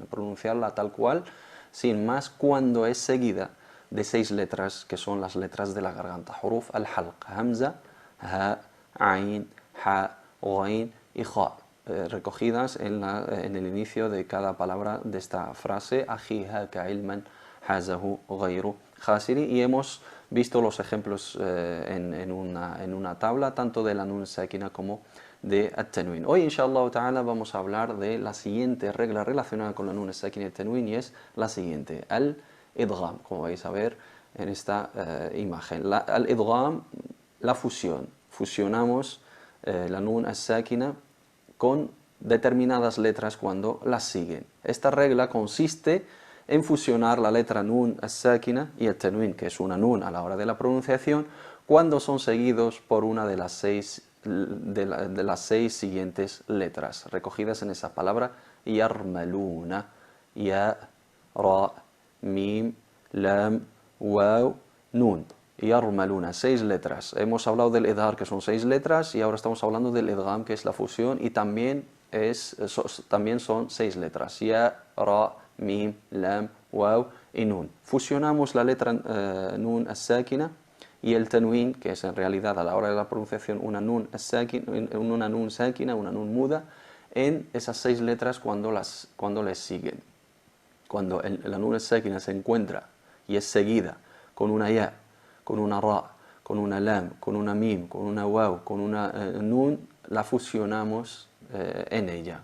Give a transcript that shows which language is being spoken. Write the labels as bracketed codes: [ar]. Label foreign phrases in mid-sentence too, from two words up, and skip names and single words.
[es] Pronunciarla tal cual, sin más, cuando es seguida de 6 letras, que son las letras de la garganta. [ar] حروف الحلق, [es] hamza, ha, ain, ha, ghain y kha, recogidas en el inicio de cada palabra de esta frase. [ar] أخي هاك علما حازه غير خاسر. [es] Y hemos visto los ejemplos en una tabla, tanto de la [ar] نون ساكنة [es] como de at-tanwin. Hoy, [ar] إن شاء الله تعالى, [es] vamos a hablar de la siguiente regla relacionada con la [ar] نون ساكنة [es] y at-tanwin, y es la siguiente: al-idgham, como vais a ver en esta imagen. Al-idgham, la fusión. Fusionamos la [ar] نون الساكنة [es] con determinadas letras cuando las siguen. Esta regla consiste en fusionar la letra [ar] نون الساكنة [es] y el tanwin, que es una nun a la hora de la pronunciación, cuando son seguidos por una de las 6 siguientes letras recogidas en esa palabra: yarmaluna, ya, ra, mim, lam, waw, nun. Yarmaluna, 6 letras. Hemos hablado del idhar, que son 6 letras, y ahora estamos hablando del idgham, que es la fusión, y también son 6 letras: ya, ra, mim, lam, waw y nun. Fusionamos la letra [ar] نون الساكنة [es] y el tanwin, que es en realidad a la hora de la pronunciación una [ar] نون ساكنة, [es] una nun muda, en esas 6 letras cuando les siguen. Cuando la [ar] نون الساكنة [es] se encuentra y es seguida con una ya, con una ra, con una lam, con una mim, con una waw, con una nun, la fusionamos en ella.